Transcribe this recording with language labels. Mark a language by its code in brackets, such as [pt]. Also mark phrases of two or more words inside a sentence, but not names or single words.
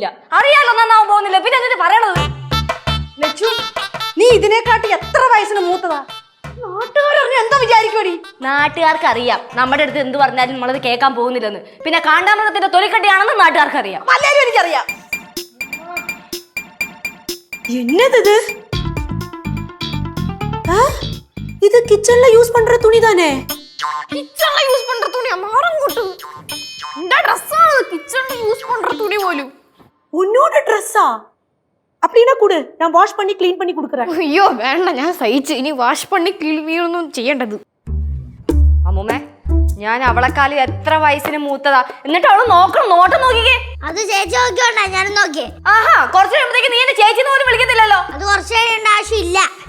[ml] അറിയാലോ നന്നാവാൻ പോകുന്നില്ല, പിന്നെ എന്നിട്ട് പറയണത്. ലച്ചു, നീ ഇതിനെക്കാട്ടി എത്ര വയസ്സിന് മൂത്തതാ? നാട്ടുകാരറിഞ്ഞ എന്താ വിചാരിക്കോടി? നാട്ടുകാർക്ക് അറിയാം നമ്മുടെ അടുത്ത് എന്ത് പറഞ്ഞാലും നമ്മളത് കേൾക്കാൻ പോകുന്നില്ലെന്ന്. പിന്നെ കാണ്ടാമൃഗത്തിന്റെ തൊലിക്കട്ടിയാണെന്ന് നാട്ടുകാർക്ക് അറിയാം. എല്ലാരും എനിക്കറിയാം. [ta] என்னது இது கிச்சன்ல யூஸ் பண்ற துணி தானே? [ml] കിച്ചണിൽ യൂസ് പண்ற തുണി മാറും കൂട്ടു. എന്റെ ഡ്രസ്സാണ് കിച്ചണിൽ യൂസ് പண்ற തുണി പോലും. [ta] உன்னோட ட்ரெஸ்ஸா? அப்படினா கொடு, நான் வாஷ் பண்ணி க்ளீன் பண்ணி கொடுக்கறேன். [ml] അയ്യോ വേണ്ട, ഞാൻ സഹിച്ചു. ഇനി വാഷ് പണി ക്ലീനൊന്നും ചെയ്യേണ്ടത്. അമ്മൂമ്മേ, ഞാൻ അവളെക്കാലം എത്ര വയസ്സിന് മൂത്തതാ, എന്നിട്ട് അവള് നോട്ടം നോക്കിക്കേ. അത് ചേച്ചി നോക്കിയോണ്ടാ ഞാനും നോക്കിയേ. ആഹാ, കുറച്ച് കഴിയുമ്പോഴത്തേക്ക് നീ എന്നെ ചേച്ചി പോലും വിളിക്കത്തില്ലല്ലോ. അത് കുറച്ച് കഴിയേണ്ട ആവശ്യമില്ല.